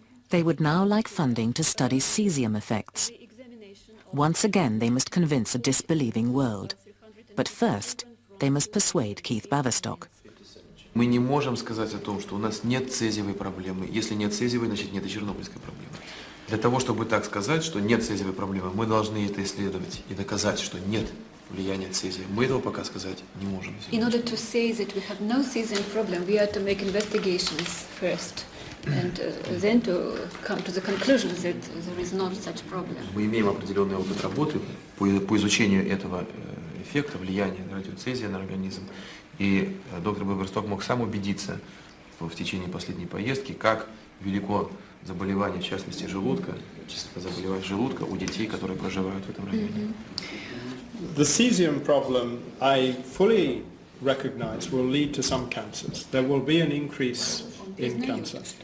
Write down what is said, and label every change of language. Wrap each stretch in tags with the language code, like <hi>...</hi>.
<en>They would now like funding to study cesium effects. Once again, they must convince a disbelieving world. But first, they must persuade Keith Baverstock.</en> <ru>Мы не можем сказать о том, что у нас нет цезиевой проблемы. Если нет цезиевой, значит нет и чернобыльской проблемы. Для того, чтобы так сказать, что нет цезиевой проблемы, мы должны это исследовать и доказать, что нет влияния цезия. Мы этого пока сказать не можем.</ru> <en>In order to say that we have no cesium problem, we have to make investigations first, and then to come to the conclusion that there is not such problem.</en> <ru>Мы имеем определенный опыт работы по изучению этого эффекта, влияния радиоцезия на организм. И доктор Баверсток мог сам убедиться в течение последней поездки, как велико заболевание, в частности желудка, частота заболеваний желудка у детей, которые проживают в этом районе.</ru> <en>The cesium problem, I fully recognize, will lead to some cancers. There will be an increase in cancer.</en>